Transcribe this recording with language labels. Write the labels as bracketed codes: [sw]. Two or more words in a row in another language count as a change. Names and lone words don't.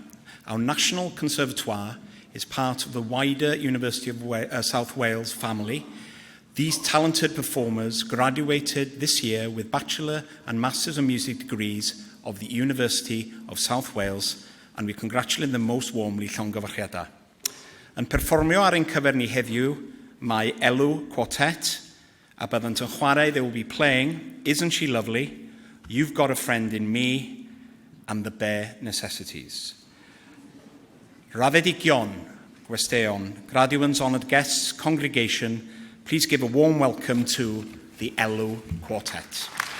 [en] Our National Conservatoire is part of the wider University of South Wales family. These talented performers graduated this year with Bachelor and Masters of Music degrees of the University of South Wales, and we congratulate them most warmly llongyfarchiadau. [cy] Yn perfformio ar ein cyfer ni heddiw, mae Elw Quartet, a byddant yn chwarae, [en] they will be playing Isn't She Lovely, You've Got a Friend in Me, and The Bare Necessities. [cy] Raddedigion, gwesteion, [en] graduates, honoured guests, congregation, please give a warm welcome to the Elw Quartet.